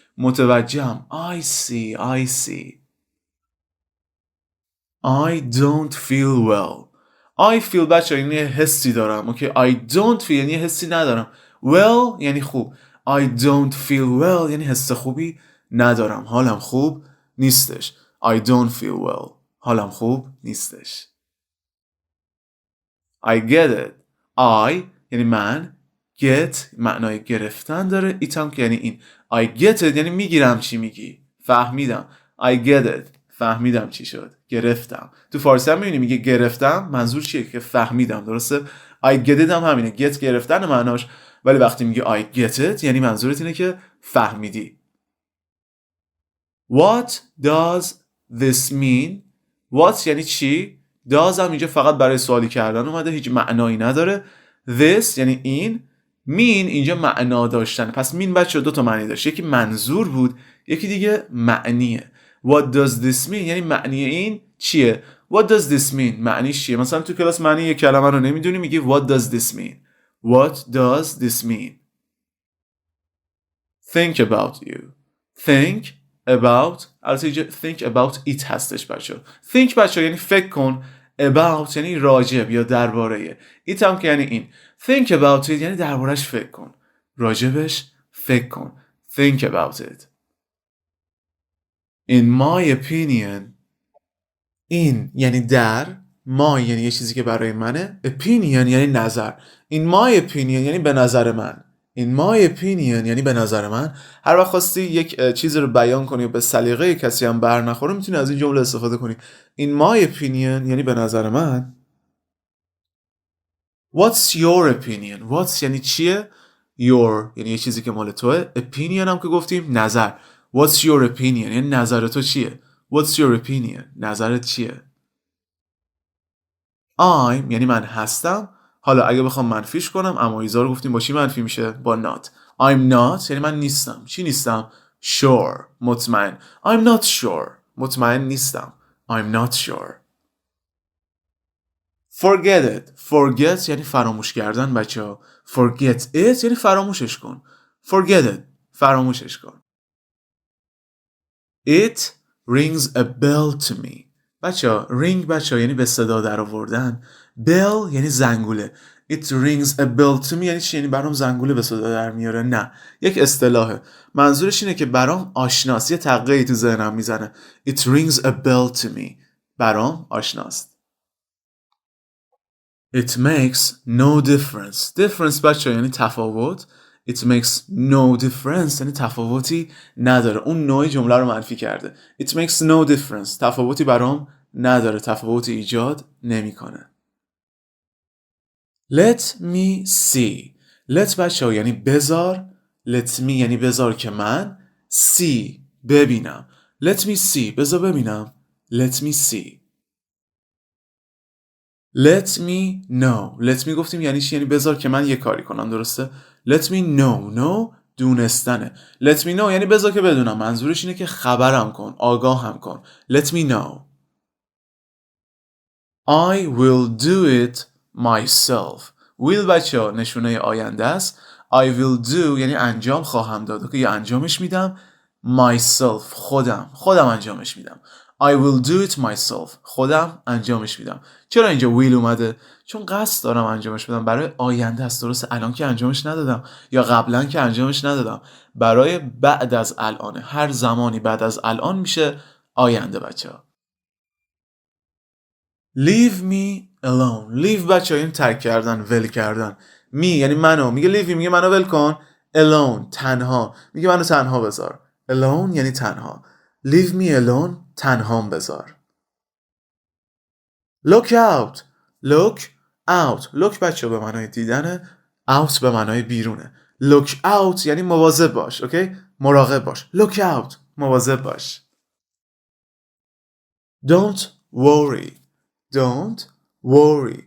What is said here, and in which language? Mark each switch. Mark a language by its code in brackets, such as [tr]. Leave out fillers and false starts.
[fa] متوجهم. [en] I see I don't feel well. I feel [fa] بچه یعنی حسی دارم. اوکی [en] I don't feel [fa] یعنی حسی ندارم. Well یعنی خوب. [en] I don't feel well [fa] یعنی حس خوبی ندارم. حالم خوب نیستش. [en] I don't feel well [fa] حالم خوب نیستش. [en] I get it. I [fa] یعنی من. Get معنای گرفتن داره. It هم که یعنی این. [en] I get it [fa] یعنی میگیرم چی میگی. فهمیدم. [en] I get it. [fa] فهمیدم چی شد. گرفتم. تو فارسی هم میبینی میگه گرفتم منظور چیه که فهمیدم. درسته؟ [en] I get it [fa] هم همینه. Get گرفتن معناش. ولی وقتی میگه [en] I get it [fa] یعنی منظورت اینه که فهمیدی. [en] What does this mean? What [fa] یعنی چی؟ does هم اینجا فقط برای سوالی کردن اومده. هیچ معنایی نداره. This یعنی این. mean اینجا معنا داشتن. پس mean بچه دو تا معنی داشت. یکی منظور بود. یکی دیگه معنیه. [en] What does this mean [fa] یعنی معنی این چیه؟ [en] What does this mean معنیش چیه؟ مثلا تو کلاس معنی یک کلمه رو نمیدونی میگی What does this mean What does this mean Think about [fa] you Think about البته اینجا [en] think about it [fa] هستش بچه. Think بچه یعنی فکر کن. About یعنی راجب یا درباره. It هم که یعنی این. [en] Think about it [fa] یعنی دربارش فکر کن. راجبش فکر کن. [en] Think about it. In my opinion in [fa] یعنی در. my یعنی یه چیزی که برای منه. opinion یعنی نظر. [en] In my opinion [fa] یعنی به نظر من. In my opinion یعنی به نظر من. هر وقت خواستی یک چیز رو بیان کنی و به سلیقه کسی هم بر نخوره میتونی از این جمله استفاده کنی. [en] In my opinion [fa] یعنی به نظر من. [en] What's your opinion What's [fa] یعنی چیه. Your یعنی یه چیزی که مال توه. Opinion هم که گفتیم نظر. [en] What's your opinion [fa] یعنی نظر تو چیه. [en] What's your opinion [fa] نظرت چیه. I'm یعنی من هستم. حالا اگه بخوام منفیش کنم امایزا رو گفتیم با چی منفی میشه؟ با not. [en] I'm not [fa] یعنی من نیستم. چی نیستم؟ Sure مطمئن. [en] I'm not sure [fa] مطمئن نیستم. [en] I'm not sure. Forget it Forget [fa] یعنی فراموش کردن بچه ها. [en] Forget it [fa] یعنی فراموشش کن. [en] Forget it [fa] فراموشش کن. [en] It rings a bell to me [fa] بچه ها ring بچه ها یعنی به صدا در آوردن. bell یعنی زنگوله. [en] It rings a bell to me [fa] یعنی چی؟ یعنی برام زنگوله به صدا در میاره. نه یک اصطلاحه. منظورش اینه که برام آشناست. یه تقهی تو ذهنم میزنه. [en] It rings a bell to me [fa] برام آشناست. [en] It makes no difference Difference [fa] بچه ها یعنی تفاوت. [en] It makes no difference [fa] یعنی تفاوتی نداره. اون نوع جمله رو منفی کرده. [en] It makes no difference [fa] تفاوتی برام نداره. تفاوتی ایجاد نمیکنه. [en] Let me see Let [fa] بچه ها یعنی بذار. [en] Let me [fa] یعنی بذار که من. See ببینم. [en] Let me see [fa] بذار ببینم. [en] Let me see. Let me know Let me [fa] گفتیم یعنی چی؟ یعنی بذار که من یه کاری کنم. درسته؟ [en] Let me know [fa] دونستنه. [en] Let me know [fa] یعنی بذار که بدونم. منظورش اینه که خبرم کن. آگاهم کن. [en] Let me know. I will do it myself Will [fa] بچه ها نشونه آینده است. [en] I will do [fa] یعنی انجام خواهم داد. که یا انجامش میدم. myself خودم انجامش میدم. [en] I will do it myself [fa] خودم انجامش میدم. چرا اینجا will اومده؟ چون قصد دارم انجامش بدم، برای آینده است. درسته الان که انجامش ندادم یا قبلا که انجامش ندادم، برای بعد از الانه. هر زمانی بعد از الان میشه آینده بچه‌ها. [en] leave me alone. [fa] leave بچه‌ها این ترک کردن، ول کردن. me یعنی منو، میگه [en] leave me [fa] میگه منو ول کن. alone تنها، میگه منو تنها بذار. alone یعنی تنها. [en] leave me alone [fa] تنهام بذار. [en] look out. look out. [fa] look بچه به معنای دیدنه، out به معنای بیرونه. [en] look out [fa] یعنی مواظب باش. اوکی؟ مراقب باش. [en] look out [fa] مواظب باش. [en] don't worry. don't worry.